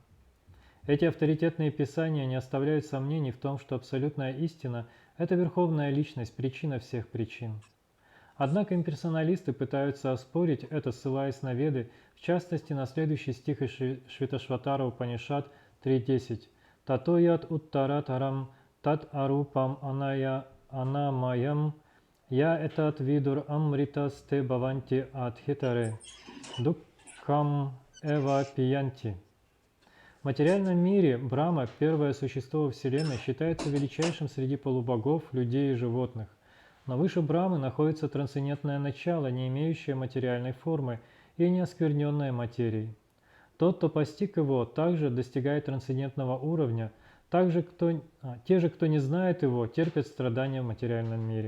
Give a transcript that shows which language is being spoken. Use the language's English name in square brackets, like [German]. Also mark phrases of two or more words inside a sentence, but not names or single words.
[Russian] Эти авторитетные писания не оставляют сомнений в том, что абсолютная истина – это верховная личность, причина всех причин. Однако имперсоналисты пытаются оспорить это, ссылаясь на Веды, в частности на следующий стих из Швиташватара Упанишад 3.10. [Sanskrit] «ततो यद् उत्तरतरं तद् अरूपं अनय अनामयं य एतद् विदुर् अमृतास् ते भवन्ति अधितरे दुःखम् एव पियन्ति». [Russian] В материальном мире Брахма, первое существо Вселенной, считается величайшим среди полубогов, людей и животных. Но выше Брахмы находится трансцендентное начало, не имеющее материальной формы и не оскверненное материей. Тот, кто постиг его, также достигает трансцендентного уровня, те же, кто не знает его, терпят страдания в материальном мире.